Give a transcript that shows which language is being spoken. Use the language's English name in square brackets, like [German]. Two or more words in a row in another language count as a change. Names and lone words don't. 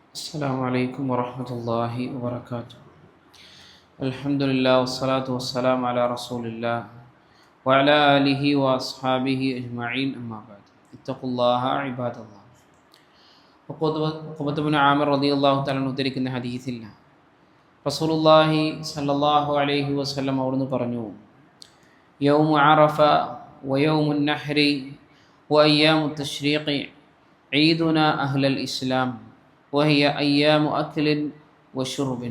[Arabic] السلام عليكم ورحمة الله وبركاته. الحمد لله والصلاة والسلام على رسول الله وعلى آله وأصحابه أجمعين أما بعد اتقوا الله عباد الله. [Malayalam] ഉഖബത്ത് ബിൻ ആമിർ [Arabic] رضي الله تعالى [Malayalam] ഉദ്ധരിക്കുന്ന ഹദീസിൽ റസൂലുള്ളാഹി [Arabic] صلى الله عليه وسلم [Malayalam] അവിടുന്ന് പറഞ്ഞു, [Arabic] يوم عرفة ويوم النحر وأيام التشريق عيدنا أهل الإسلام وهي أيام أكل وشرب.